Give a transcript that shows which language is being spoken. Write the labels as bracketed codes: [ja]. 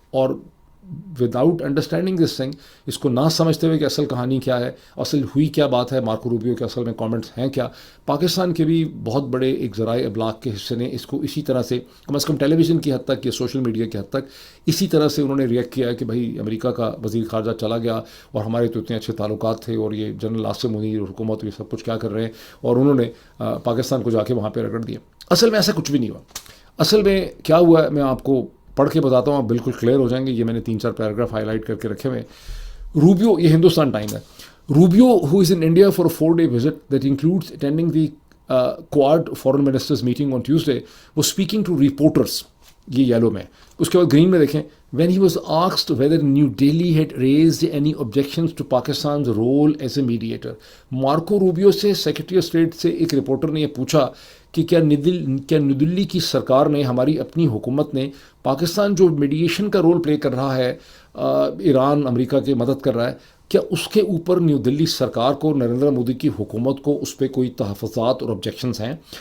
[ur] اور [en] without understanding this thing, [ur] اس کو نہ سمجھتے ہوئے کہ اصل کہانی کیا ہے، اصل ہوئی کیا بات ہے، مارکو روبیو کے اصل میں کامنٹس ہیں کیا، پاکستان کے بھی بہت بڑے ایک ذرائع ابلاغ کے حصے نے اس کو اسی طرح سے کم از کم ٹیلی ویژن کی حد تک یا سوشل میڈیا کی حد تک اسی طرح سے انہوں نے ریئیکٹ کیا کہ بھائی امریکہ کا وزیر خارجہ چلا گیا اور ہمارے تو اتنے اچھے تعلقات تھے اور یہ جنرل عاصم منیر اور حکومت یہ سب کچھ کیا کر رہے ہیں، اور انہوں نے پاکستان کو جا کے وہاں پہ رگڑ دیا. اصل میں ایسا کچھ بھی نہیں ہوا. اصل میں کیا ہوا ہے میں آپ کو پڑھ کے بتاتا ہوں، آپ بالکل کلیئر ہو جائیں گے. یہ میں نے 3-4 پیراگراف ہائی لائٹ کر کے رکھے ہوئے. [en] Rubio, [ur] یہ ہندوستان ٹائم ہے، [en] Rubio who is in India for a 4-day visit that includes attending the Quad foreign ministers meeting on Tuesday was speaking to reporters. [ur] یہ یلو میں. اس کے بعد گرین میں دیکھیں [en] when he was asked whether New Delhi had raised any objections to Pakistan's role as a mediator. [ur] Marco Rubio سے secretary of state سے ایک reporter نے یہ پوچھا کہ کیا نیو دلی کی سرکار نے، ہماری اپنی حکومت نے، پاکستان جو میڈیشن کا رول پلے کر رہا ہے، ایران امریکہ کی مدد کر رہا ہے، کیا اس کے اوپر نیو دلی سرکار کو، نریندر مودی کی حکومت کو اس پہ کوئی تحفظات اور آبجیکشنز ہیں؟